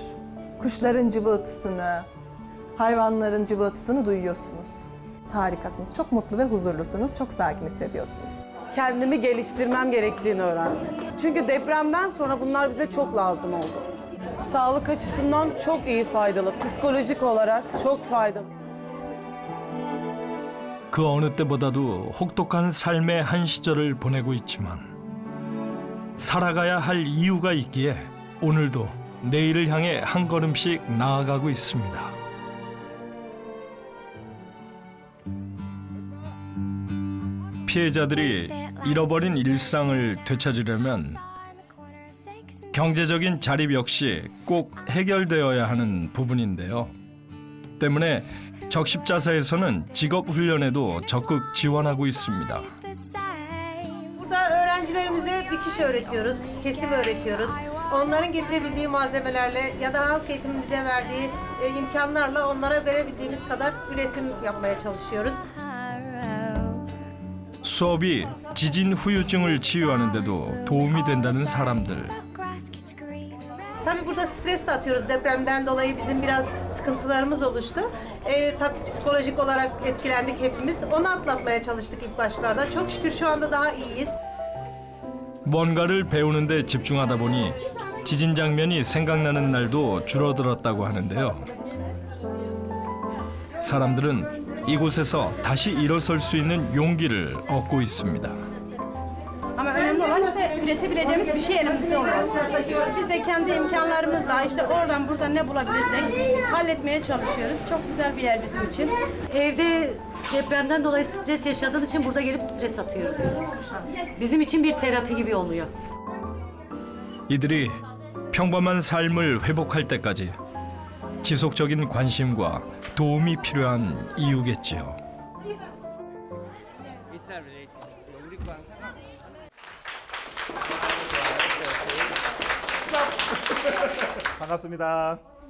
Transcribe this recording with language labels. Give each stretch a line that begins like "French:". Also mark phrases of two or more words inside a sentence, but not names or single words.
Turkish: Kuşların cıvıltısını, hayvanların cıvıltısını duyuyorsunuz. Harikasınız, çok mutlu ve huzurlusunuz, çok sakin hissediyorsunuz. Kendimi geliştirmem gerektiğini öğrendim. Çünkü depremden sonra bunlar bize çok lazım oldu. Sağlık açısından çok iyi faydalı, psikolojik olarak çok faydalı.
Korean: 그 어느 때보다도 혹독한 삶의 한 시절을 보내고 있지만 살아가야 할 이유가 있기에 오늘도 내일을 향해 한 걸음씩 나아가고 있습니다. 피해자들이 잃어버린 일상을 되찾으려면 경제적인 자립 역시 꼭 해결되어야 하는 부분인데요. 때문에 적십자사에서는 직업 훈련에도 적극 지원하고 있습니다.
Turkish: Burada öğrencilerimize dikiş öğretiyoruz, kesim öğretiyoruz. Onların getirebildiği malzemelerle ya da halk eğitimin bize verdiği imkanlarla onlara verebildiğimiz kadar üretim yapmaya çalışıyoruz.
Korean: 수업이 지진 후유증을 치유하는데도 도움이 된다는 사람들.
Turkish: Tabii burada stres de atıyoruz. Depremden dolayı bizim biraz sıkıntılarımız oluştu. Tabii psikolojik olarak etkilendik hepimiz. Onu atlatmaya çalıştık ilk başlarda. Çok şükür şu anda daha iyiyiz.
Korean: 뭔가를 배우는 데 집중하다 보니 지진 장면이 생각나는 날도 줄어들었다고 하는데요. 사람들은 이곳에서 다시 일어설 수 있는 용기를 얻고 있습니다.
Turkish: Ama önemli olan işte üretebileceğimiz bir şey elimizde olması. Biz de kendi imkanlarımızla işte oradan buradan ne bulabilirsek halletmeye çalışıyoruz. Çok güzel bir yer bizim için. Evde depremden dolayı stres yaşadığımız için burada gelip stres atıyoruz. Bizim için bir terapi gibi oluyor.
Korean: 이들이 평범한 삶을 회복할 때까지 지속적인 관심과 도움이 필요한 이유겠지요. 반갑습니다.